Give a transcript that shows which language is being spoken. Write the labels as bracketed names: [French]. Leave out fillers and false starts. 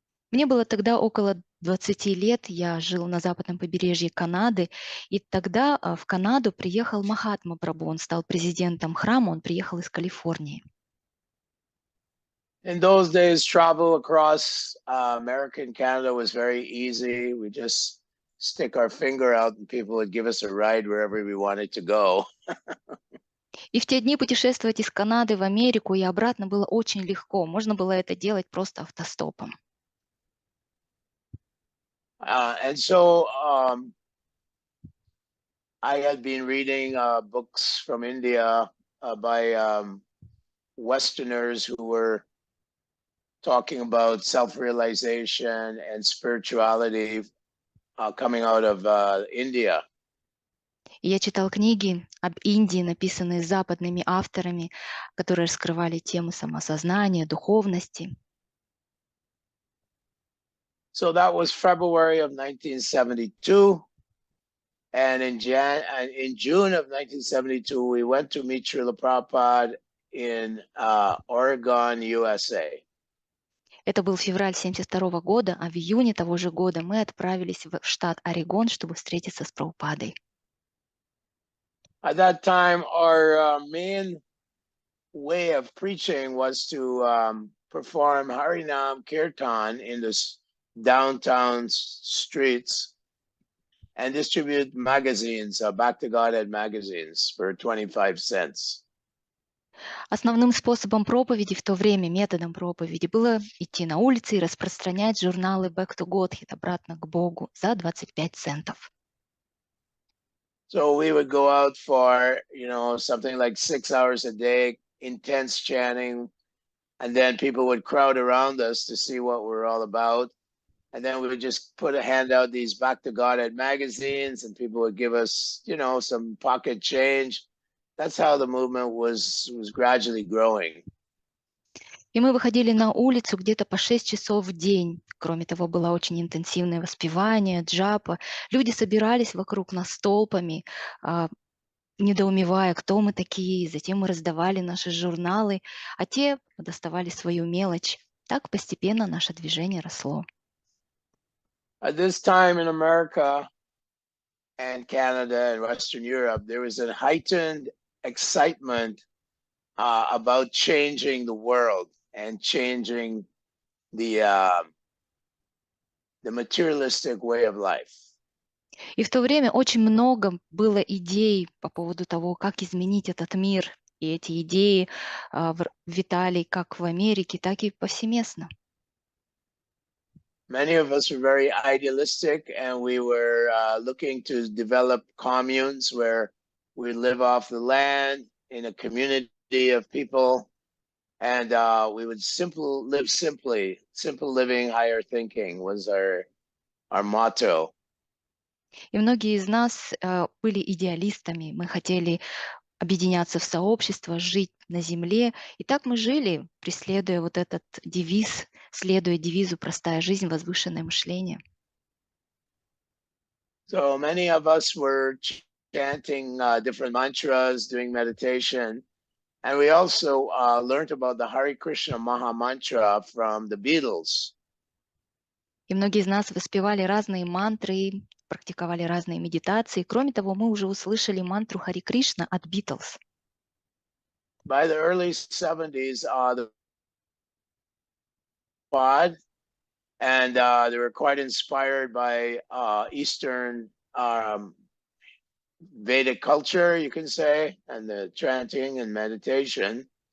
[Russian] Мне было тогда около 20 лет, я жил на западном побережье Канады, и тогда в Канаду приехал Махатма Прабху, он стал президентом храма, он приехал из Калифорнии. [English] In those days, travel across America and Canada was very easy. We just stick our finger out and people would give us a ride wherever we wanted to go. [Russian] И в те дни путешествовать из Канады в Америку и обратно было очень легко. Можно было это делать просто автостопом. [English] And so I had been reading books from India by Westerners who were talking about self-realization and spirituality coming out of India. [Russian] И я читал книги об Индии, написанные западными авторами, которые раскрывали темы самосознания, духовности. [English] So that was February of 1972. And in June of 1972, we went to meet Srila Prabhupada in Oregon, USA. [Russian] Это был февраль 1972 года, а в июне того же года мы отправились в штат Орегон, чтобы встретиться с Прабхупадой. [English] At that time, our main way of preaching was to perform Harinam Kirtan in the downtown streets and distribute magazines, Back to Godhead magazines for 25 cents. [Russian] Основным способом проповеди в то время, методом проповеди, было идти на улицы и распространять журналы Back to Godhead, обратно к Богу, за 25 центов. [English] So we would go out for, something like 6 hours a day, intense chanting, and then people would crowd around us to see what we're all about. And then we would just hand out these Back to Godhead magazines, and people would give us, some pocket change. That's how the movement was gradually growing. [Russian] И мы выходили на улицу где-то по 6 часов в день. Кроме того, было очень интенсивное воспевание, джапа. Люди собирались вокруг нас толпами, недоумевая, кто мы такие. Затем мы раздавали наши журналы, а те доставали свою мелочь. Так постепенно наше движение росло. [English] At this time in America and Canada and Western Europe, there was a heightened excitement about changing the world and changing the materialistic way of life. [Russian] И в то время очень много было идей по поводу того, как изменить этот мир. И эти идеи витали как в Америке, так и повсеместно. [English] Many of us were very idealistic, and we were looking to develop communes where we live off the land in a community of people, and we would live simply. Simple living, higher thinking was our motto. [Russian] И многие из нас были идеалистами. Мы хотели объединяться в сообщество, жить на земле. И так мы жили, преследуя вот этот девиз, следуя девизу «Простая жизнь, возвышенное мышление». [English] So many of us were chanting different mantras, doing meditation, And we also learned about the Hare Krishna Maha Mantra from the Beatles. [Russian] И многие из нас воспевали разные мантры, практиковали разные медитации. Кроме того, мы уже услышали мантру Хари Кришна от Beatles. [English] By the early 70s, the pod, and they were quite inspired by Eastern Vedic culture, you can say, and the chanting and meditation.